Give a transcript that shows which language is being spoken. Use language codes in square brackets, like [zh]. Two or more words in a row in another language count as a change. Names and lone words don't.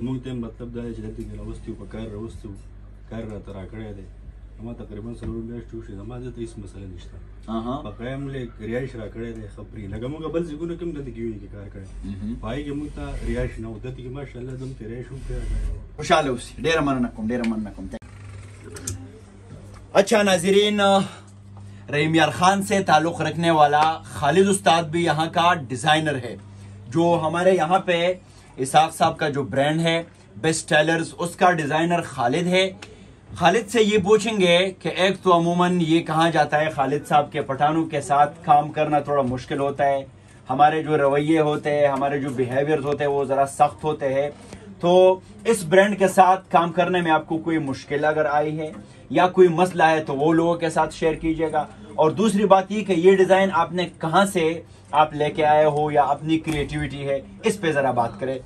[ps] موږ ته مطلب دا دی چې دلته کې راوستي په کار راوستو کار راته راکړی دی ما تقریبا 4 میاشتې وشوې زما دلته هېڅ مسله نشته بقا هم لږ رهایش راکړی دی ښه پرې لکه موږ بل ځایونو کې هم دلته کې ویني کې کار کړی په هغې کې موږ ته رهایش نه و دلته کې ماشاءالله دلته رهایش هم پرې خوشحاله اوسئ ډېره مننه کوم [ur] اچھا ناظرین رحیم یار خان سے تعلق رکھنے والا خالد استاد بھی یہاں کا ڈیزائنر ہے جو ہمارے یہاں پہ اسحاق صاحب کا جو برانڈ ہے بیسٹ ٹیلرز اس کا ڈیزائنر خالد ہے خالد سے یہ پوچھیں گے کہ ایک تو عموماً یہ کہا جاتا ہے خالد صاحب کے پٹھانوں کے ساتھ کام کرنا تھوڑا مشکل ہوتا ہے ہمارے جو رویے ہوتے ہیں ہمارے جو بیہیویئرز ہوتے ہیں وہ ذرا سخت ہوتے ہیں تو اس برانڈ کے ساتھ کام کرنے میں آپ کو کوئی مشکل اگر آئی ہے یا کوئی مسئلہ ہے تو وہ لوگوں کے ساتھ شیئر کیجیے گا اور دوسری بات یہ کہ یہ ڈیزائن آپ نے کہاں سے آپ لے کے آئے ہو یا اپنی کریٹیوٹی ہے اس پہ ذرا بات کریں